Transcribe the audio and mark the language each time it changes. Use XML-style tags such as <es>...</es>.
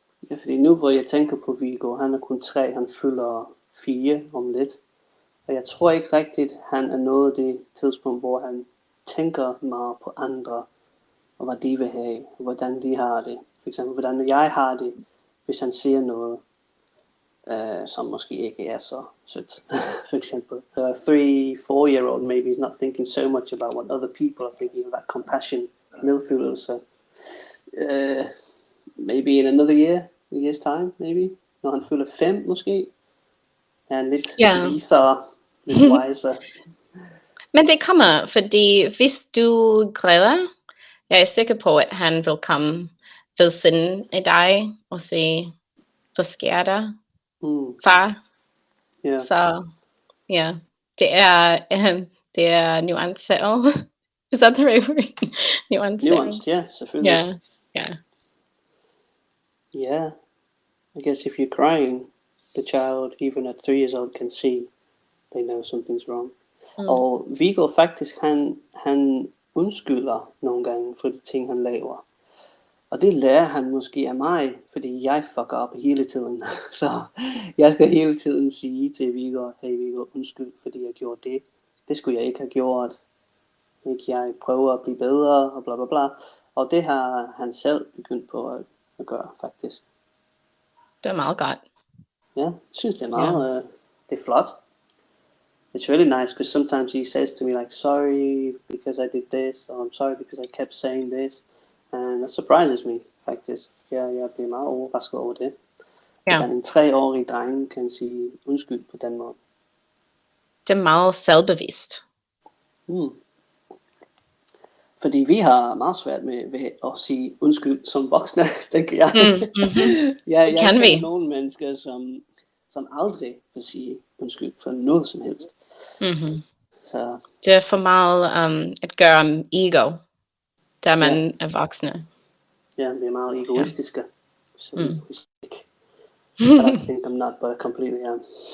<da>fordi nu hvor jeg tænker på Viggo, han er kun 3, han fylder 4 om lidt. Og jeg tror ikke rigtigt, han er nået det tidspunkt, hvor han tænker meget på andre, og hvad de vil have, og hvordan de har det. For eksempel, hvordan jeg har det, hvis han ser noget, som måske ikke er så sødt. For eksempel,</da> <en>a 3-4-year-old maybe is not thinking so much about what other people are thinking, that compassion, medfølelse. Maybe in another year's time, maybe.</en> <da>Når han fylder 5 måske, er han lidt visere, lidt wiser. Men det kommer, fordi hvis du græder, jeg er sikker på, at han vil komme ved siden af dig og sige, hvad sker der, far? Så ja, det er nuanceret.</da> <en>Is that the right word? Nuanced, yeah, selvfølgelig. Yeah. I guess if you're crying, the child, even at 3 years old, can see they know something's wrong.</en> <da>Og Viggo faktisk, han undskylder nogle gange for de ting, han laver. Og det lærer han måske af mig, fordi jeg fucker op hele tiden. Så jeg skal hele tiden sige til Viggo, hey Viggo, undskyld, fordi jeg gjorde det. Det skulle jeg ikke have gjort. Ikke? Jeg prøver at blive bedre, og bla bla bla. Og det har han selv begyndt på at gøre, faktisk. Det er meget godt. Ja, jeg synes det er meget det er flot.</da> <en>It's really nice because sometimes he says to me like, sorry because I did this, or I'm sorry because I kept saying this, and that surprises me faktisk.</en> <da>Jeg bliver meget overrasket over det. Ja. Hvordan en 3-årig dreng kan sige undskyld på den måde. Det er meget selvbevidst. Fordi vi har meget svært med at sige undskyld som voksne, tænker jeg. Jeg kan vi. nogle mennesker, som aldrig vil sige undskyld for noget som helst. Så Det er for meget at gøre om ego, da man er voksne. ja, vi er meget egoistiske.</da> <en>So but I think I'm not, but completely am.</en>